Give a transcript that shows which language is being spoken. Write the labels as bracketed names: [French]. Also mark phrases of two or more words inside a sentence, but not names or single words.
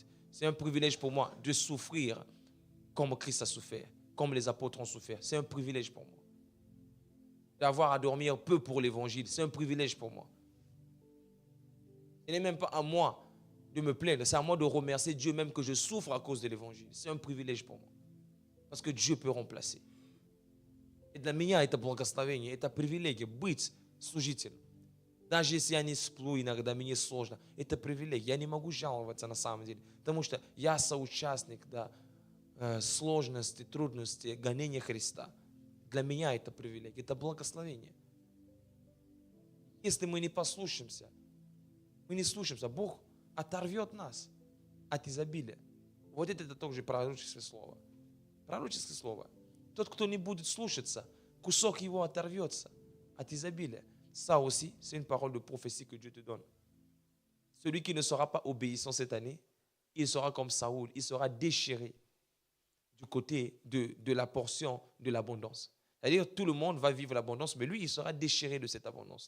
[French] C'est un privilège pour moi de souffrir comme Christ a souffert, comme les apôtres ont souffert. C'est un privilège pour moi. D'avoir à dormir peu pour l'évangile, c'est un privilège pour moi. Ce n'est même pas à moi de me plaindre, c'est à moi de remercier Dieu même que je souffre à cause de l'évangile. C'est un privilège pour moi. Parce que Dieu peut remplacer. [Russian] И для меня это благословение, это привилегия быть служителем. Даже если я не сплю, иногда мне сложно. Это привилегия. Я не могу жаловаться на самом деле. Потому что я соучастник сложностей, трудностей, гонения Христа. Для меня это привилегия, это благословение. Если мы не послушаемся, Бог оторвет нас от изобилия. Вот это тоже пророческое слово. Пророческое слово. Тот, кто не будет слушаться, кусок его оторвется от изобилия. [French] Ça aussi, c'est une parole de prophétie que Dieu te donne. Celui qui ne sera pas obéissant cette année, il sera comme Saoul, il sera déchiré du côté de la portion de l'abondance. C'est-à-dire tout le monde va vivre l'abondance, mais lui, il sera déchiré de cette abondance-là.